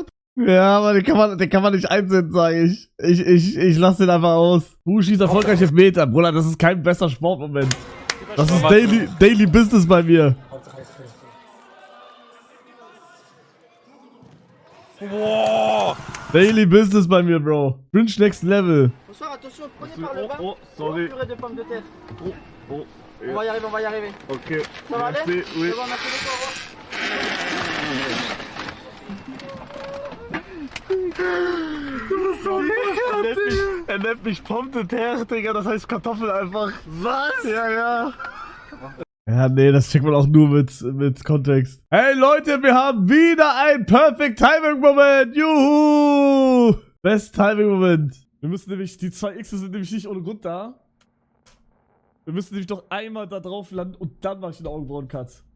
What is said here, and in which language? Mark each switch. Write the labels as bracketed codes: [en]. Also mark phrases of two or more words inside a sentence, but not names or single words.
[de] Ja, aber den kann man nicht einsenden, sage ich. Ich lasse den einfach aus. schießt erfolgreich Elfmeter. Bruder, das ist kein besser Sportmoment. Das ist [en] Daily Business [de] bei mir. Wow. [en] Daily Business [de] bei mir, Bro. [en] Cringe Next Level. [fr] Bonsoir, attention, prenez par le bas. [en] Oh, sorry. [fr] Purée de pommes de terre. Oh. On va y arriver, on va y arriver. Okay. Ça va aller? Oui. C'est bon, merci beaucoup, au revoir. [de] Du bist so lustig. Er nennt mich [fr] Pomme de terre, [de] Digga, das heißt Kartoffel einfach. Was? Ja. Ja, nee, das checkt man auch nur mit Kontext. Hey Leute, wir haben wieder ein [en] Perfect Timing Moment. [de] Juhu! [en] Best Timing Moment. [de] Wir müssen nämlich, die 2 X sind nämlich nicht ohne Grund da. Wir müssen nämlich doch einmal da drauf landen und dann mache ich den Augenbrauen-Cut.